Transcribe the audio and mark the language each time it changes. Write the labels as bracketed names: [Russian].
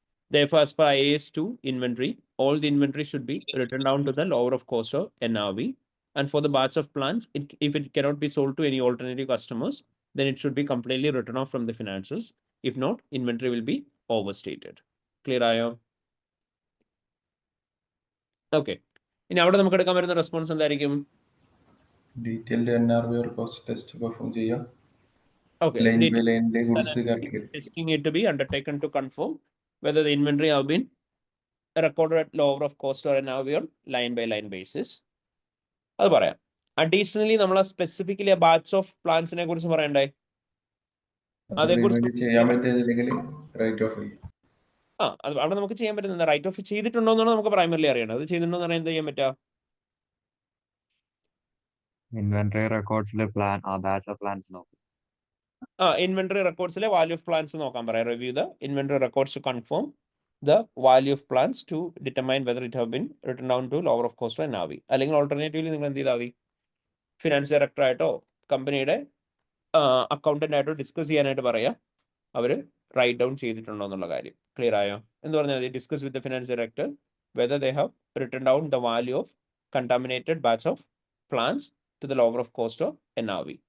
[English] Therefore, as per IAS 2 inventory, all the inventory should be written down to the lower of cost or NRV. And for the batch of plants, if it cannot be sold to any alternative customers, then it should be completely written off from the financials. If not, inventory will be overstated. Clear ആയോ? Okay. [Malayalam] ഇനി അവിടെ നമുക്ക് എടുക്കാൻ വരുന്ന response എന്തായിരിക്കും? [English] detailed NRV or cost test perform [Malayalam] ചെയ്യാം. [English] Okay. Line by ലൈനിലെ goods Testing it to be undertaken to confirm whether the inventory have been recorded at lower of cost or NRV on line by line basis. [Malayalam] അത് പറയാം. Additionally നമ്മൾ specifically batch of പ്ലാന്റ്സിനെ കുറിച്ച് പറയണ്ടേ? അതേക്കുറിച്ച് ചെയ്യാൻ പറ്റിയതില്ലെങ്കിൽ right of ചെയ്യും. അത് അവിടെ നമുക്ക് ചെയ്യാൻ പറ്റുന്നത് റൈറ്റ് ഓഫ് ചെയ്തിട്ടുണ്ടോ എന്നാണ് നമുക്ക് പ്രൈമറിലി അറിയണം. അത് ചെയ്തിട്ടുണ്ടോ എന്ന് പറയാൻ എന്ത് ചെയ്യാൻ പറ്റുക? Inventory റെക്കോർഡ്സിലെ plan batch of plans നോക്കും. ഇൻവെന്ററി റെക്കോർഡ്സിലെ വാല്യൂ ഓഫ് പ്ലാൻസ് നോക്കാൻ പറയാം. [English] Review the inventory records to confirm the value of plants to determine whether it have been written down to lower of cost or NAV. [Malayalam] അല്ലെങ്കിൽ alternatively നിങ്ങൾ എന്ത് ചെയ്താൽ മതി? Finance director ആയിട്ടോ കമ്പനിയുടെ accountant ആയിട്ടോ ഡിസ്കസ് ചെയ്യാനായിട്ട് പറയാം. അവർ റൈറ്റ് ഡൗൺ ചെയ്തിട്ടുണ്ടോ എന്നുള്ള കാര്യം. ക്ലിയർ ആയോ? എന്ന് പറഞ്ഞാൽ മതി [English] Discuss with the finance director whether they have written down the value of contaminated batch of plants to the lower of cost of NAV.